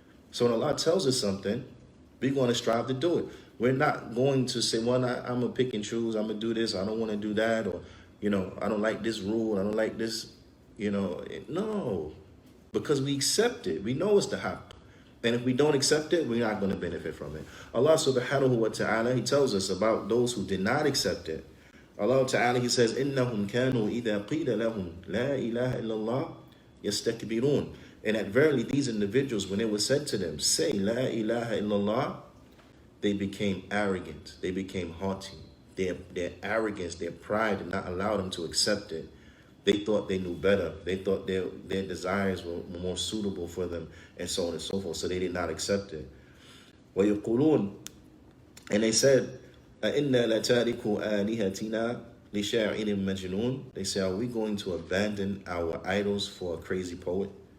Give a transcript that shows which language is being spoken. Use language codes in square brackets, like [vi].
[en] So when Allah tells us something, we're going to strive to do it. We're not going to say, well, I'm going to pick and choose, I'm going to do this, I don't want to do that, or I don't like this rule, I don't like this, no. Because we accept it. We know it's the haqq. And if we don't accept it, we're not going to benefit from it. Allah subhanahu wa ta'ala, He tells us about those who did not accept it. [ar] Allah ta'ala, [en] He says, [ar] إِنَّهُمْ كَانُوا إِذَا قِيلَ لَهُمْ لَا إِلَهَ إِلَّا اللَّهِ يَسْتَكْبِرُونَ. [en] And that verily these individuals, when it was said to them, say La ilaha illallah, they became arrogant. They became haughty. Their arrogance, their pride did not allow them to accept it. They thought they knew better. They thought their desires were more suitable for them, and so on and so forth. So they did not accept it. [ar] وَيَقُولُونَ, [en] and they said, [ar] أَإِنَّا لَتَارِكُ آلِهَتِنَا لِشَاعِرٍ مَجْنُونٍ. [en] They say, are we going to abandon our idols for a crazy poet?